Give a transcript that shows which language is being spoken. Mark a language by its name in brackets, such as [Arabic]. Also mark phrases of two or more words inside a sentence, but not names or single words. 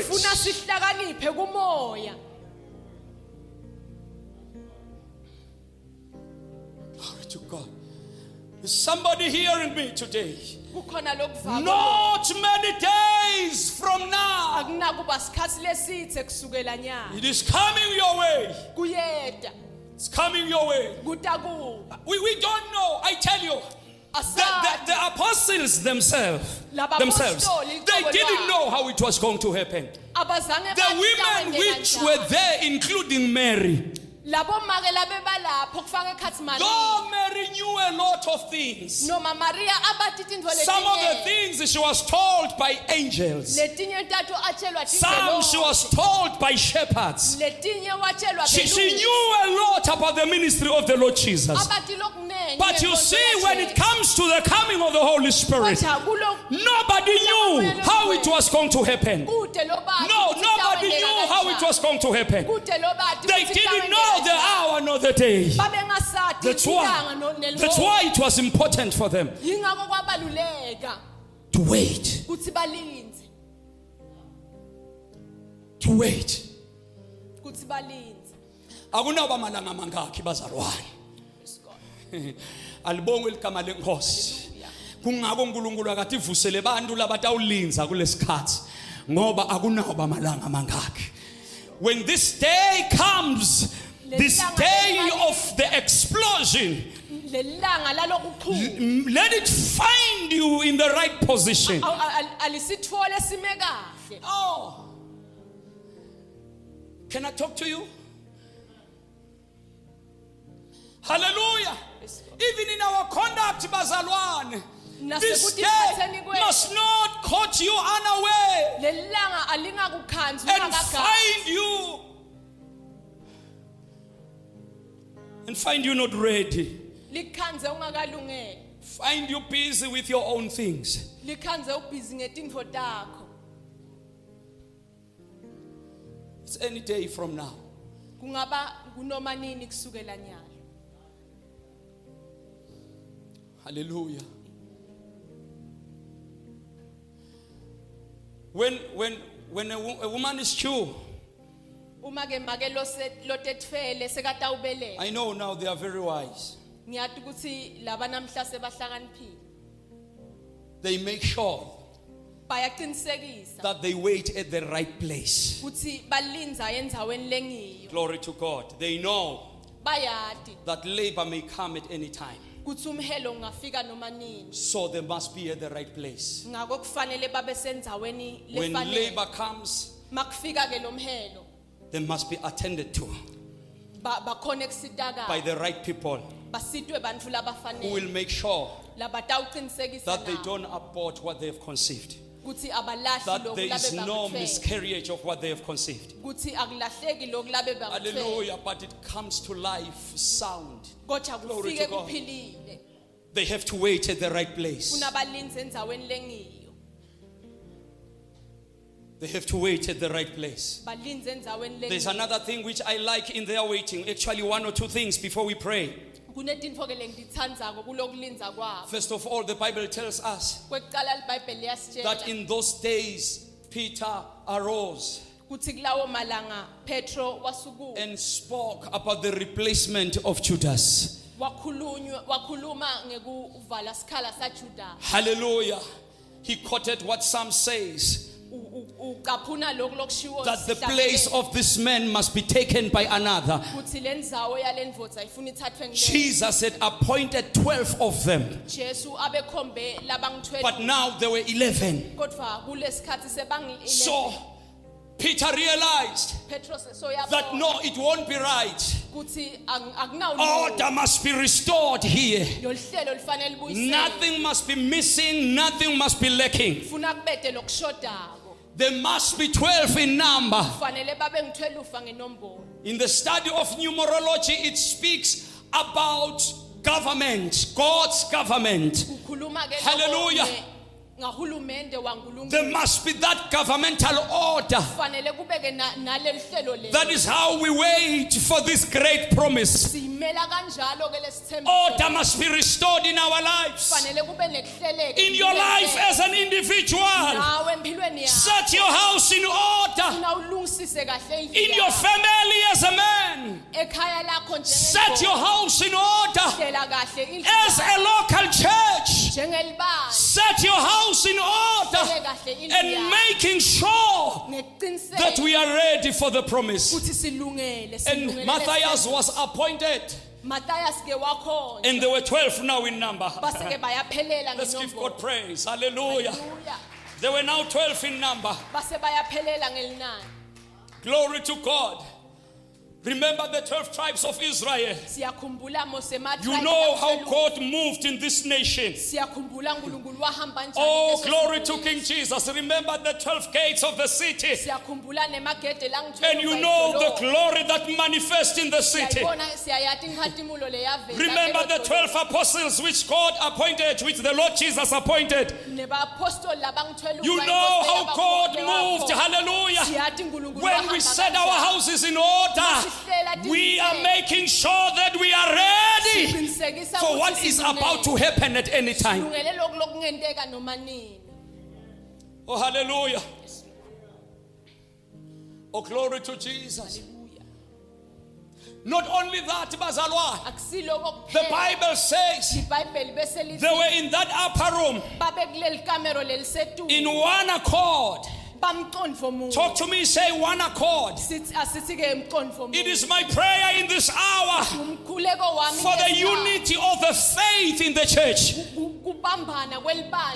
[Swati] Funa sihlakaniphe kumoya. [English] Glory to God. Is somebody hearing me today? [Swati] Kukhona lokuvaka. [English] Not many days from now. [Swati] Akunakuba sikhathi lesithe kusukela nyanga. [English] It is coming your way. [Swati] Kuyeda. [English] It's coming your way. [Swati] Kutakuba. [English] We don't know. I tell you. The apostles themselves, they didn't know how it was going to happen. The women which were there, including Mary, [Swati] Labo make labe balapho kufaka ekhathi Maria. [English] though Mary knew a lot of things, [Swati] Noma Maria abati tintfo letinye. [English] some of the things she was told by angels, [Swati] Letinye ntathu atshelwa [English] some she was told by shepherds. [Swati] letinye watshelwa [English] She knew a lot about the ministry of the Lord Jesus. [Swati] abati lokunene. [English] But you see, when it comes to the coming of the Holy Spirit, nobody knew how it was going to happen. No, nobody knew how it was going to happen. They didn't know the hour nor the day. That's why it was important for them [Swati] Yingakho kwabaluleka [English] to wait. [Swati] kuthi balinze. [English] To wait. [Swati] Kuthi balinze. Akunaba malanga mangakhi bazalwane. Alibonge igama lenkosi. Kungako uNkulunkulu akathi ivusele abantu labatawulinza kulesikhathi ngoba akunaba malanga mangakhi. [English] When this day comes, this day of the explosion, [Swati] Lelanga lalokukhulu. [English] let it find you in the right position. [Swati] Alisitfole sime kahle. [English] Oh, can I talk to you? Hallelujah. Even in our conduct, bazalwane, this day must not catch you unaware [Swati] Lelanga alingakukhandzi [English] and [Swati] ungakagazi. [English] find you not ready. [Swati] Likhandze ungakalungele. [English] Find you busy with your own things. [Swati] Likhandze ubhizi ngetintfo takho. [English] It's any day from now. [Swati] Kungaba kunoma nini kusukela nyalo. [English] Hallelujah. when a woman is true, [Swati] Uma ke make lo tetfele sekatawubelela. [English] I know now they are very wise. [Swati] Ngiyati ukuthi laba namhla sebahlakaniphile. [English] They make sure [Swati] Bayaqinisekisa [English] that they wait at the right place. [Swati] ukuthi balinza endzaweni lengiyo. [English] Glory to God. They know [Swati] Bayati [English] that labor may come at any time. [Swati] ukuthi umhelo ungafika noma nini. [English] So they must be at the right place. [Swati] Ngakho kufanele babe sendzaweni [English] When [Swati] lefanele. [English] labor comes, [Swati] Makufika ke lo mhelo [English] they must be attended to [Swati] bakhona [English] by [Swati] ekusitakala. [English] the right people [Swati] Basitwe bantfu [English] who will [Swati] labafanele. [English] make sure [Swati] Labatawuqinisekisa [English] that they [Swati] nabo [English] don't abort what they have conceived, [Swati] ukuthi abalahli [English] that [Swati] lokhu [English] there is [Swati] labe [English] no [Swati] bakutfele. [English] miscarriage of what they have conceived. [Swati] Ukuthi akulahleki lokhu labe bakutfele. [English] Hallelujah. But it comes to life sound. [Swati] Kodwa [English] Glory [Swati] kufike [English] to God. [Swati] kuphilile. [English] They have to wait at the right place. [Swati] Funa balinze endzaweni lengiyo. [English] They have to wait at the right place. [Swati] Balinze endzaweni [English] There's [Swati] lengiyo. [English] another thing which I like in their waiting. Actually, one or two things before we pray. [Swati] Kunetintfo ke lengititsandzako kulokulinza kwabo. [English] First of all, the Bible tells us [Swati] Kwekucala libhayibheli [English] that [Swati] liyasitshela [English] in those days, Peter arose [Swati] ukuthi kulawo malanga Petro wasukuma [English] and spoke about the replacement of Judas. [Swati] wakhuluma ngekuvala sikhala saJuda. [English] Hallelujah. He quoted what Psalm says, [Swati] Ucaphuna lokhu lokushiwo [English] that the place of this man must be taken by another. [Swati] ukuthi lendzawo yalendvodza ifuna ithathwe ngile. [English] Jesus had appointed 12 of them, [Swati] Jesu abekhombe labangithwele. [English] but now there were 11. [Swati] Kodwa kulesikhathi sebang [English] So Peter realized [Swati] Petro soyabona [English] that no, it won't be right. [Swati] ukuthi akunawo [English] Order must be restored here. [Swati] loluhlelo lifanele libuyisele. [English] Nothing must be missing, nothing must be lacking. [Swati] Funa kubede lokushodako. [English] There must be 12 in number. [Swati] Kufanele babe ngithwele ufa ngenombolo. [English] In the study of numerology, it speaks about government, God's government. [Swati] Kukhuluma ke [English] Hallelujah. [Swati] ngahulumende [English] There [Swati] waNkulunkulu. [English] must be that governmental order. [Swati] Kufanele kubeke naleli hlelo leli. [English] That is how we wait for this great promise. [Swati] Simela kanjalo ke lesithembiso. [English] Order must be restored in our lives. [Swati] Kufanele kube nekuhleleka. [English] In your life as an individual, [Swati] nawe empilweni yakho. [English] set your house in order. [Swati] Funa ulungisise kahle [English] In your family as a man, [Swati] ekhaya lakho [English] set your house in order. [Swati] hlela kahle indlu [English] As a local church, [Swati] njengelibani. [English] set your house in order [Swati] Hlela kahle indlu [English] and [Swati] yakho. [English] making sure [Swati] Ngeqiniseko [English] that we are ready for the promise. [Swati] ukuthi silungele [English] And [Swati] silungele [English] Matthias [Swati] lesithembiso. [English] was appointed, [Swati] Matthias ke wakhona [English] and there were 12 now in number. [Swati] base ke bayaphelela [English] Let's give [Swati] ngenombolo. [English] God praise. Hallelujah. Hallelujah. There were now 12 in number. [Swati] Base bayaphelela ngelinani. [English] Glory to God. Remember the 12 tribes of Israel. [Swati] Siyakhumbula Mose [English] You know how God moved in this nation. [Swati] Siyakhumbula uNkulunkulu wahamba njani. [English] Oh, [Swati] leso [English] glory to [Swati] sikhulu. [English] King Jesus. Remember the 12 gates of the city. [Swati] Siyakhumbula nemagede [English] And you know the glory that manifests in the city. [Swati] Siyayati inkhatimulo leyavela. [English] Remember the 12 apostles which God appointed, which the Lord Jesus appointed. [Swati] Nebapostoli labangithwele [English] You know how God moved. Hallelujah. [Swati] Siyati uNkulunkulu [English] When we [Swati] wahamba [English] set our [Swati] kanjani. [English] houses in order, we are making sure that we are ready [Swati] Siqinisekisa [English] for [Swati] ukuthi [English] what is [Swati] silungele. [English] about to happen at any time. [Swati] Silungele lokhu lokungenteka noma nini. [English] Oh, hallelujah. Oh, glory to Jesus. Hallelujah. Not only that, [Swati] bazalwa, Akusiloko [English] the [Swati] kuphela. [English] Bible says [Swati] iBhayibheli bese lithi [English] they were in that upper room [Swati] babe kuleli kamero lelisetulu. [English] in one accord. [Swati] Bamqondvo munye. [English] Talk to me, say one accord. [Swati] Sithi asithi ke umqondvo [English] It [Swati] munye. [English] is my prayer in this hour [Swati] Umkhuleko wami [English] for the [Swati] ngesikhathi. [English] unity of the faith in the church. [Swati] Kubambana kwelibandla.